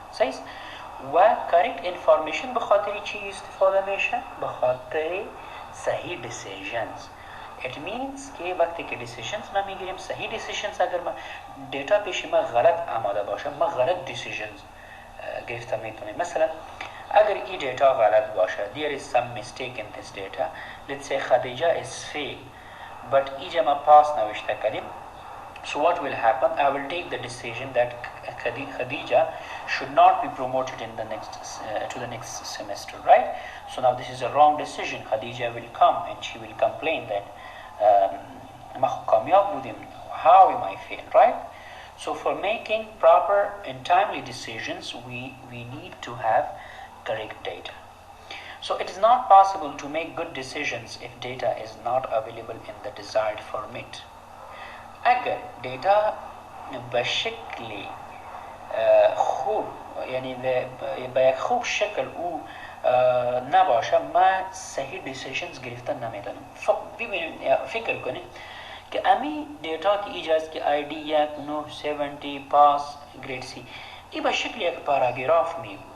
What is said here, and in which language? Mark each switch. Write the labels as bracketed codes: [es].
[fa] صحیح؟ و correct information به خاطر چی استفاده میشه؟ به خاطر صحیح decisions. [en] It means [fa] که وقتی که decisions ما میگیریم، صحیح decisions اگر ما دیتا پیش ما غلط آماده باشه، ما غلط decisions گرفته میتونیم. مثلا اگر این دیتا غلط باشه، [en] there is some mistake in this data. Let's say Khadija is fail but [fa] اینجا ما [en] pass نوشته کردیم. So what will happen? I will take the decision that Khadija should not be promoted in the next to the next semester, right? So now this is a wrong decision. Khadija will come and she will complain that how am I fail, right? So for making proper and timely decisions, we need to have correct data. So it is not possible to make good decisions if data is not available in the desired format. [fa] اگر دیتا به شکل خوب، یعنی به یک خوب شکل او نباشه، ما صحیح دیسیژنز گرفتن نمیتونیم. ببینید، فکر کنید که امی دیتا که ایجاز که آی دی 1970 پاس گرید سی، این به شکل یک پاراگراف می بود.